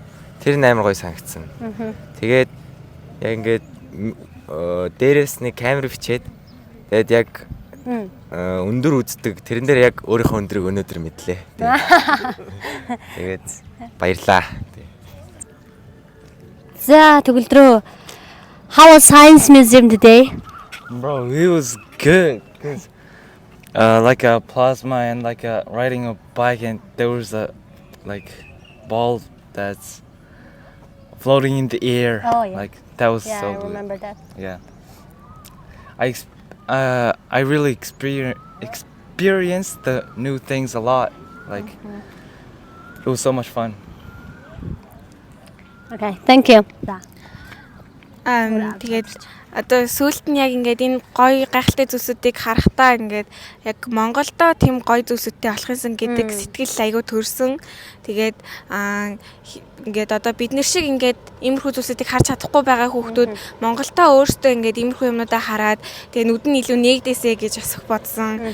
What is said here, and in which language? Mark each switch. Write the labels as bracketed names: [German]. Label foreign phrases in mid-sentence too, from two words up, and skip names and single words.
[Mongolian] Тэр нь амар гоё санагдсан. Тэгээд яг ингээд дээрээс нэг камер бичээд тэгээд яг өндөр үздэг. Тэрэн дээр яг өөрийнхөө өндрийг өнөөдөр мэдлээ. Тэгээд баярлаа. За төгөлдрөө. [English] How was Science Museum today? Bro, it was good. Like a plasma and like a riding a bike, and there was a like ball that's floating in the air. Oh, yeah. Like that was Yeah, so I good. remember that. Yeah. I really experienced the new things a lot. Like it was so much fun. Okay, thank you. [Mongolian] За. Тэгээд одоо сүүлд нь яг ингээд энэ гоё гайхалтай зүйлсүүдийг харахтаа ингээд яг Монголдо тийм гоё зүйлсүүдтэй болох юмсан гэдэг сэтгэл айгүй төрсөн. Тэгээд ингээд одоо бид нар шиг ингээд иймэрхүү зүйлсүүдийг харж чадахгүй байгаа хүүхдүүд Монголдо өөрсдөө ингээд иймэрхүү юмнуудаа хараад тэгээд нүд нь илүү нээгдээсэ гэж бас бодсон.